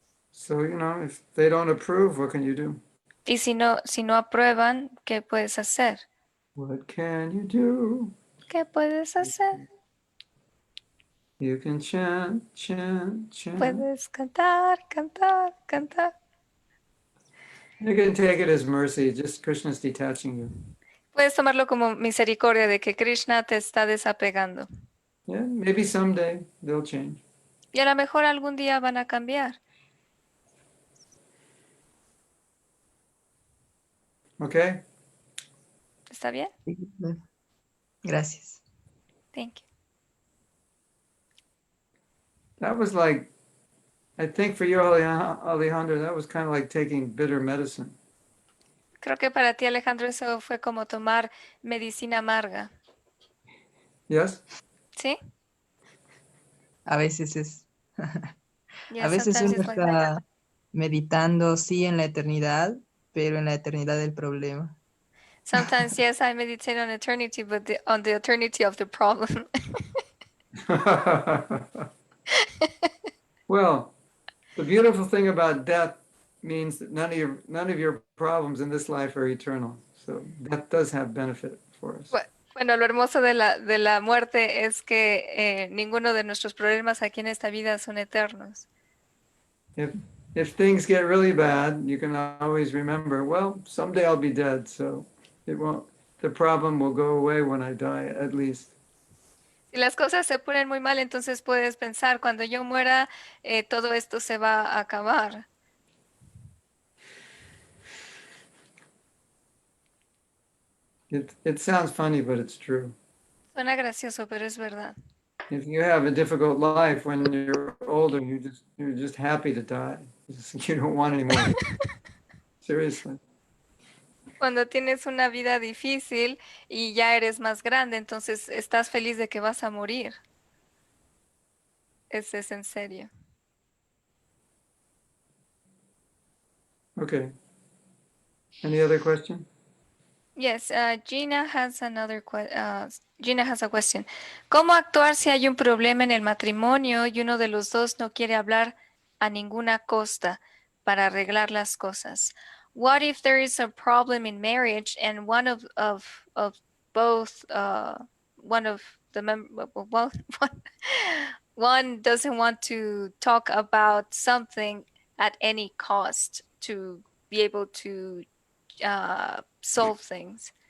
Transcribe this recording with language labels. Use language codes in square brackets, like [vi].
[en] So, if they don't approve, what can you do? [es] Y si no aprueban, ¿qué puedes hacer? [en] What can you do? [es] ¿Qué puedes hacer? [en] You can chant, chant, chant. [es] Puedes cantar, cantar, cantar. [en] You can take it as mercy, just Krishna's detaching you. [es] Puedes tomarlo como misericordia de que Krishna te está desapegando. [en] Yeah, maybe someday they'll change. [es] Y a lo mejor algún día van a cambiar. [en] Okay? [es] ¿Está bien? Gracias. [en] Thank you. That was like I think for you, Alejandro, that was kind of like taking bitter medicine. [es] Creo que para ti, Alejandro, eso fue como tomar medicina amarga, [en] Yes? [es] ¿sí? A veces es, [en] Yeah, [es] a veces [en] sometimes [es] uno [en] it's like that. [es] está meditando, sí, en la eternidad, pero en la eternidad del problema. [en] Sometimes, yes, I meditate on eternity, but on the eternity of the problem. Well, the beautiful thing about death means that none of your problems in this life are eternal. So death does have benefit for us. [es] Bueno, lo hermoso de la muerte es que ninguno de nuestros problemas aquí en esta vida son eternos. [en] If things get really bad, you can always remember, well, someday I'll be dead, so the problem will go away when I die, at least. [es] Si las cosas se ponen muy mal, entonces puedes pensar, cuando yo muera, todo esto se va a acabar. [en] It sounds funny, but it's true. [es] Suena gracioso, pero es verdad. [en] If you have a difficult life when you're older, you're just happy to die. You don't want any more. Seriously. [es] Cuando tienes una vida difícil y ya eres más grande, entonces estás feliz de que vas a morir. Ese es en serio. [en] Okay. Any other question? Yes, Gina has Gina has a question. [es] ¿Cómo actuar si hay un problema en el matrimonio y uno de los dos no quiere hablar a ninguna costa para arreglar las cosas? [en] What if there is a problem in marriage and one of both one of the well, one doesn't want to talk about something at any cost to be able to solve things.